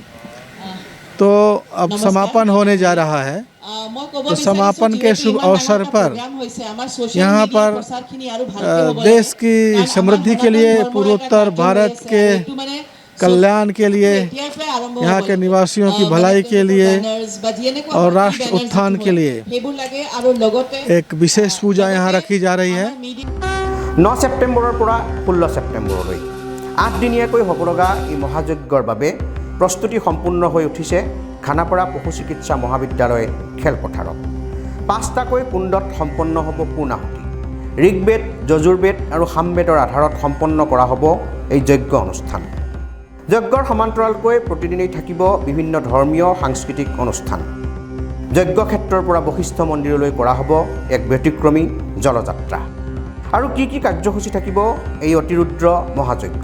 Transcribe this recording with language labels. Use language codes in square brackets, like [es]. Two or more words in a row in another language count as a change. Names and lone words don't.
[hi] तो अब समापन होने जा रहा है तो समापन के शुभ अवसर पर यहाँ पर देश की समृद्धि के लिए पूर्वोत्तर भारत के कल्याण के लिए यहाँ के निवासियों की भलाई के लिए और राष्ट्र उत्थान के लिए एक विशेष पूजा यहाँ रखी जा रही है [as] 9 ছেপ্টেম্বৰৰ পৰা 16 ছেপ্টেম্বৰলৈ 8 দিনীয়াকৈ হ'ব লগা এই মহাযজ্ঞৰ বাবে প্ৰস্তুতি সম্পূৰ্ণ হৈ উঠিছে খানাপাৰা পশু চিকিৎসা মহাবিদ্যালয় খেলপথাৰত 5টাকৈ কুণ্ডত সম্পন্ন হ'ব পূৰ্ণাহুতি ঋগ্বেদ যজুৰ্বেদ আৰু সামবেদৰ আধাৰত সম্পন্ন কৰা হ'ব এই যজ্ঞ অনুষ্ঠান যজ্ঞৰ সমান্তৰালকৈ প্ৰতিদিনেই থাকিব বিভিন্ন ধৰ্মীয় সাংস্কৃতিক অনুষ্ঠান যজ্ঞ ক্ষেত্ৰৰ পৰা বশিষ্ঠ মন্দিৰলৈ কৰা হ'ব এক ব্যতিক্ৰমী জলযাত্ৰা আৰু কি কাৰ্যসূচী থাকিব এই অতিৰুদ্ৰ মহাযজ্ঞত